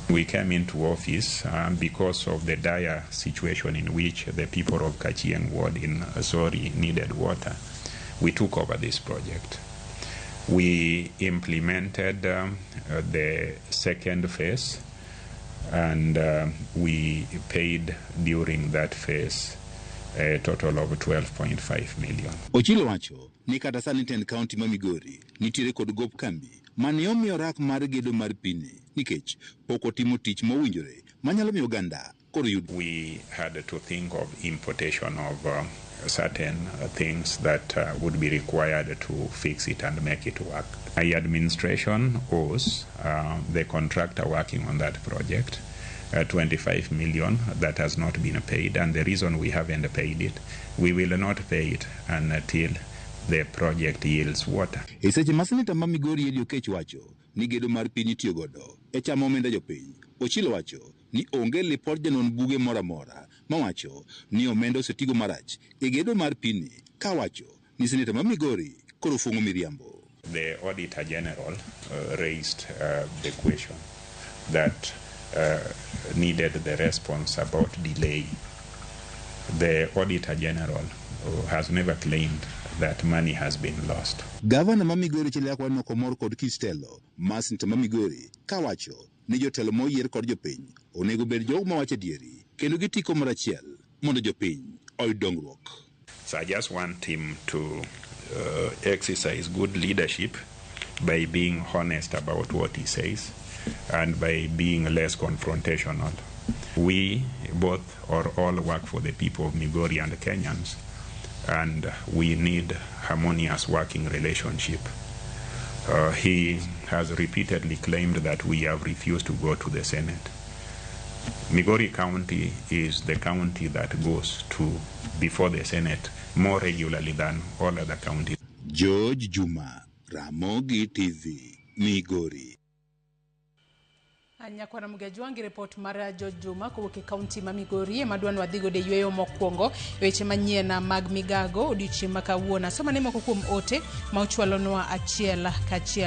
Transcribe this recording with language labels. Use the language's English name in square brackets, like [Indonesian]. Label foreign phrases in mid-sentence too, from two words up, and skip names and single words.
[English] We came into office because of the dire situation in which the people of Kachieng Ward in Sori needed water. We took over this project. We implemented the second phase, and we paid during that phase a total of 12.5 million. [Luo (Kenya and Tanzania)] Ochilo wacho ni kata sani tend kaunti ma Migori nitiere kod gop kambi mane omiyo rak mar gedo mar pini nikech pok otimo tich mowinjore manyalo miyo oganda koro yud. [English] We had to think of importation of certain things that would be required to fix it and make it work. My administration owes the contractor working on that project 25 million that has not been paid, and the reason we haven't paid it, we will not pay it until the project yields water. [Luo (Kenya and Tanzania)] E seche ma seneta ma Migori Eddie Oketch wacho ni gedo mar piny itiyo godo e chamo omenda jopiny, Ochilo wacho ni onge lipod janon buge mora mora mawacho ni omenda osetigo marach e gedo mar pini, ka wacho ni seneta ma Migori koro fungo miriambo. [English] The Auditor General raised the question that needed the response about delay. The Auditor General has never claimed that money has been lost. [Luo (Kenya and Tanzania)] Gavana ma Migori Ochilo Yako no komor kod kistelo ma seneta ma Migori ka wacho ni jotelo moyier kod jopiny onego bed jogo ma wacho adieri kendo gitiko mar achiel mondo jopiny oyud dongruok. [English] So I just want him to exercise good leadership by being honest about what he says and by being less confrontational. We both or all work for the people of Migori and Kenyans, and we need harmonious working relationship. He has repeatedly claimed that we have refused to go to the Senate. Migori County is the county that goes to before the Senate more regularly than all other counties. George Juma, Ramogi TV, Migori. [Luo (Kenya and Tanzania)] Anyakwana mgajwangi report mara George Juma kowuok county ma Migori madwan wadhigo de yweyo mokwongo weche manyien mag migago odiochieng' ma kawuono. Somane moko kuom ote ma ochwalonwa achiel kachiel.